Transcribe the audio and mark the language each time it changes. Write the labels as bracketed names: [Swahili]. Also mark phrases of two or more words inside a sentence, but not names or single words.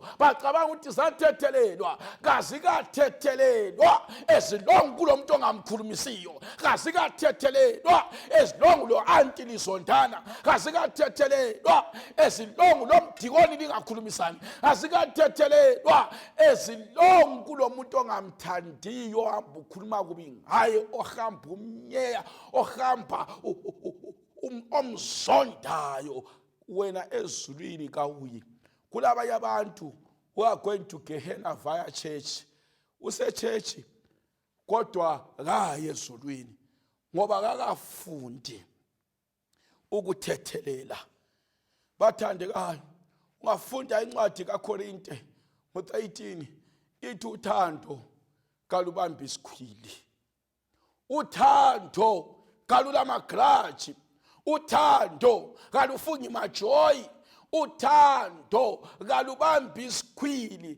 [North Ndebele] bacabanga ukuthi zathethelelwa, kazikathethelelwa ezilongu kulomuntu ongamkhulumisiyo, kazikathethelelwa ezilongu lo anti lizondana, kazikathethelelwa ezilongu lo mdikoni lingakhulumisani, kazikathethelelwa ezilongu kulomuntu ongamthandiyo, ohamba ukhuluma kubi ngaye, ohamba umnyeya, ohamba omzondayo, wena ezulwini kawuyi. Kulabanye abantu [English] who are going to Gehenna via church, church [North Ndebele] kodwa kaye ezulwini ngoba kakafundi ukuthethelela. Bathandekayo, ungafunda incwadi kaKorinte ngo-13 ithi uthando kalubambi isikhwili, uthando kalulamagrudge, uthando kalufungi majoyi, uthando kalubambi isikhwili.